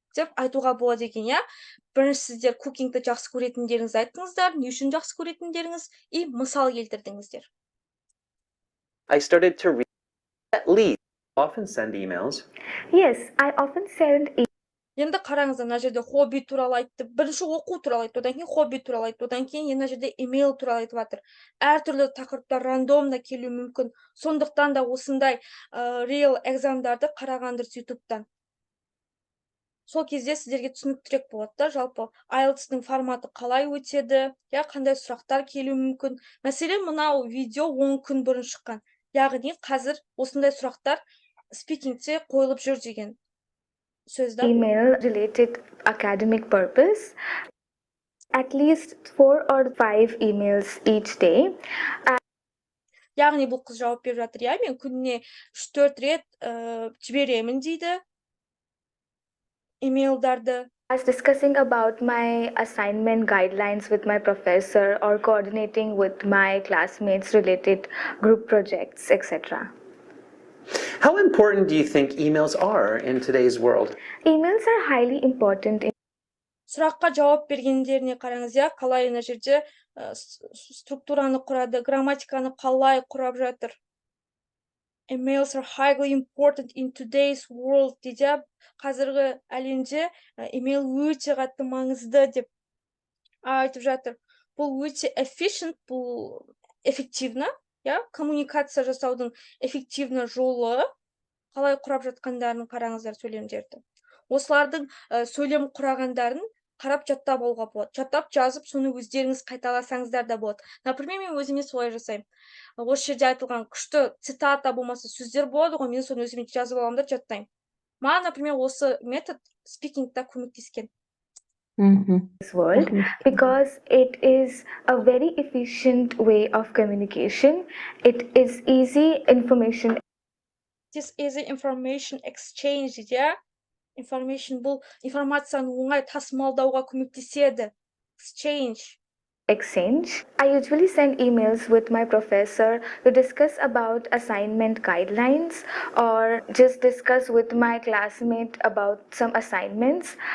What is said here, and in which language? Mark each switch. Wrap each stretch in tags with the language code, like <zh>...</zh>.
<kk>Деп айтуға болады екен, я? Бірінші сіздер кукингті жақсы көретіндеріңіз айттыңыздар, не үшін жақсы көретіндеріңіз, и мысал келтірдіңіздер.</kk> <en>I started to read at least. Often send emails. Yes, I often send</en> <kk>Енді қараңыздар, мына жерде хобби туралы айтты, бірінші оқу туралы айтты, одан кейін хобби туралы айтты, одан кейін мына жерде email туралы айтып жатыр. Әртүрлі тақырыптар рандомда келуі мүмкін. Сондықтан да осындай real экзамдарды қарағандыр YouTube-тан. Сол кезде сіздерге түсініктірек болады да, жалпы IELTS-ның форматы қалай өтеді, я, қандай сұрақтар келуі мүмкін. Мәселен, мынау видео 10 күн бұрын шыққан. Яғни қазір осындай сұрақтар спикингте қойылып жүр деген сөз да.</kk> <en>email related academic purpose. At least 4 or 5 emails each day.</en> <kk>Яғни бұл қыз жауап беріп жатыр, я, мен күніне 3-4 рет жіберемін дейді. Emaildарды.</kk> <en>As discussing about my assignment guidelines with my professor or coordinating with my classmates related group projects, etc. How important do you think emails are in today's world? Emails are highly important in</en> <kk>Сұраққа жауап бергендеріне қараңыз, я, қалай мына жерде структураны құрады, грамматиканы қалай құрап жатыр.</kk> <en>Emails are highly important in today's world</en> <kk>дейді, қазіргі әлемде email өте қатты маңызды деп айтып жатыр. Бұл өте efficient, бұл эффективно, иә, коммуникация жасаудың эффективный жолы қалай құрап жатқандарын қараңыздар сөйлемдерді. Осылардың сөйлем құрағандарын қарап жаттап алуға болады. Жаттап жазып, соны өздеріңіз қайталасаңыздар да болады. Например, мен өзіме солай жасаймын. Осы жерде айтылған күшті цитата болмаса сөздер болады ғой, мен соны өзіме жазып аламын да жаттаймын. Маған, например, осы метод спикингта көмектескен.</kk> <en>This world because it is a very efficient way of communication. It is easy information This is information exchange</en> <kk>дейді, иә. Information бұл информацияны оңай тасымалдауға көмектеседі.</kk> <en>Exchange. I usually send emails with my professor to discuss about assignment guidelines or just discuss with my classmate about some assignments.</en>